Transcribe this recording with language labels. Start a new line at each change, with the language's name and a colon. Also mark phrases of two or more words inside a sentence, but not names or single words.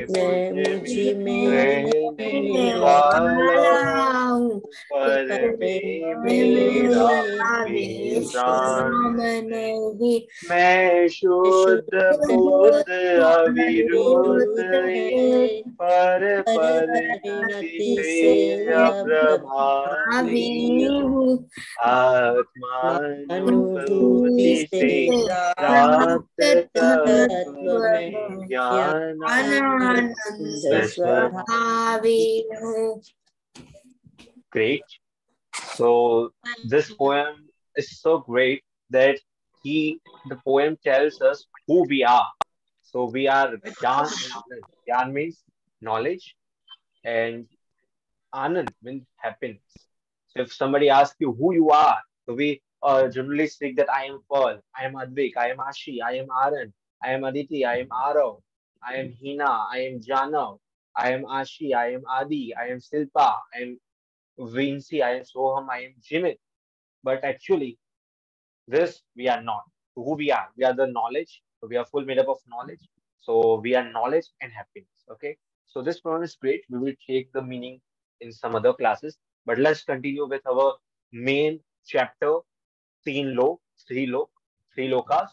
Hindi: मुझ में रहने वाला हूँ पर में मेरा विश्राम नहीं मैं शुद्ध बुद्ध अविरुद्ध पर परिणति से अप्रभावी हूँ आत्मानुभूति से प्राप्त तत्व में ज्ञानानंद स्वभावी हूँ.
English: Great. So this poem is so great that the poem tells us who we are. So we are Gyan and Anand. Gyan means knowledge and Anand means happiness. So if somebody asks you who you are, so we generally speak that I am Pearl, I am Advik, I am Ashi, I am Aran, I am Aditi, I am Arav, I am Hina, I am Janav, I am Ashi, I am Adi, I am Silpa, I am Vinci, I am Soham, I am Jimit. But actually, this we are not. Who we are? We are the knowledge. So we are full made up of knowledge. So we are knowledge and happiness. Okay. So this poem is great. We will take the meaning in some other classes. But let's continue with our main chapter,
Hindi: तीन लोक,
English: Three Lok, Three Lokas.